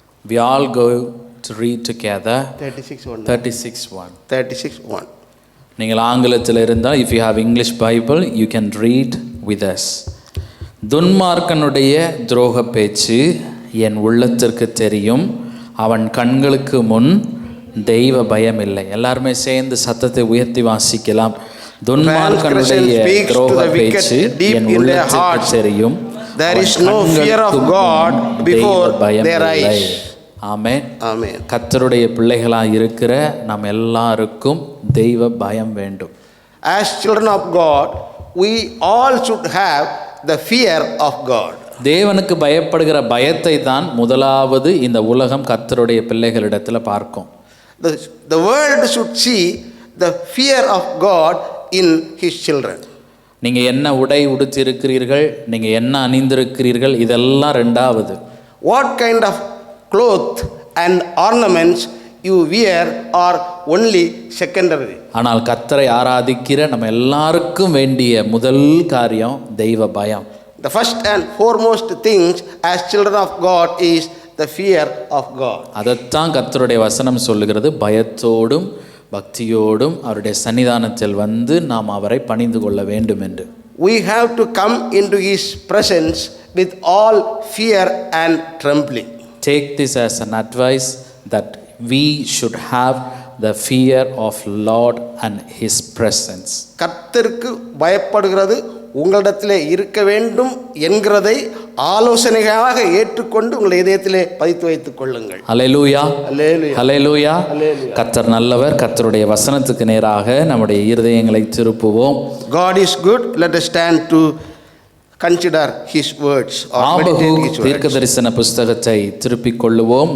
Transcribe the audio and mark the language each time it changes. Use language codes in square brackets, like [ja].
[en] We all go to read together. 36:1. [ta] நீங்கள் ஆங்கிலத்தில் இருந்தால், [en] if you have English Bible, you can read with us. [ta] துன்மார்க்கனுடைய துரோக பேச்சு என் உள்ளத்திற்கு தெரியும், அவன் கண்களுக்கு முன் தெய்வ பயம் இல்லை. எல்லாருமே சேர்ந்து சத்தத்தை உயர்த்தி வாசிக்கலாம். துன்மார்க்கனுடைய துரோக பேச்சு என் உள்ளத்திற்கு தெரியும், [en] there is no fear of God before their eyes. [ta] ஆமென். ஆமென். கர்த்தருடைய பிள்ளைகளாக இருக்கிற நாம் எல்லாருக்கும் தெய்வ பயம் வேண்டும். [en] As children of God, we all should have the fear of God. [ta] தேவனுக்கு பயப்படுகிற பயத்தை தான் முதலாவது இந்த உலகம் கர்த்தருடைய பிள்ளைகளிடத்தில் பார்க்கும். [en] The world should see the fear of God in His children. [ta] நீங்கள் என்ன உடை உடுத்திருக்கிறீர்கள், நீங்கள் என்ன அணிந்திருக்கிறீர்கள், இதெல்லாம் ரெண்டாவது. [en] What kind of cloth and ornaments you wear are only secondary. [ta] ஆனால் கர்த்தரை ஆராதிக்கிற நம்ம எல்லாருக்கும் வேண்டிய முதல் காரியம் தெய்வ பயம். [en] The first and foremost things as children of God is the fear of God. [ta] அதைத்தான் கர்த்தருடைய வசனம் சொல்லுகிறது. பயத்தோடும் பக்தியோடும் அவருடைய சன்னிதானத்தில் நாம் அவரை பணிந்து கொள்ள வேண்டும் என்று. [en] We have to come into His presence with all fear and trembling. Take this as an advice that we should have the fear of Lord and His presence. [ta] கர்த்தருக்கு பயப்படுகிறது உங்களிடத்திலே இருக்க வேண்டும் என்கிறதை ஆலோசனையாக ஏற்றுக்கொண்டு உங்கள் இதயத்திலே பதித்து வைத்துக் கொள்ளுங்கள். ஹல்லேலூயா. ஹல்லேலூயா. ஹல்லேலூயா. கர்த்தர் நல்லவர். கர்த்தருடைய வசனத்துக்கு நேராக நம்முடைய இருதயங்களை திருப்புவோம். [en] God is good. Let us stand to consider His words or meditate His words. [ta] தீர்க்கதரிசன புத்தகத்தை திருப்பிக் கொள்ளுவோம்.